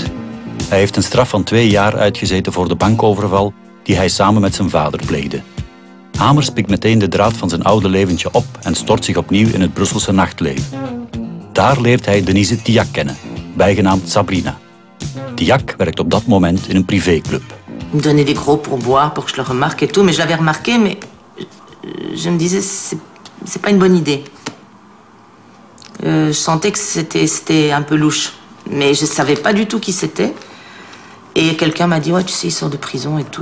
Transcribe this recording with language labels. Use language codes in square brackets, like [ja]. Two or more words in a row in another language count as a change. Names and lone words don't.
[nl] Hij heeft een straf van 2 jaar uitgezeten voor de bankoverval die hij samen met zijn vader pleegde. Hamers pikt meteen de draad van zijn oude leventje op en stort zich opnieuw in het Brusselse nachtleven. Daar leert hij Denise Tillac kennen, bijgenaamd Sabrina. Tillac werkt op dat moment in een privéclub. [fr] Il me donnait des gros pourboires pour que je le remarque et tout, mais je l'avais remarqué, mais je me disais, c'est pas une bonne idée. Je sentais que c'était un peu louche, mais je savais pas du tout qui c'était. Et quelqu'un m'a dit, ouais, tu sais, il sort de prison et tout.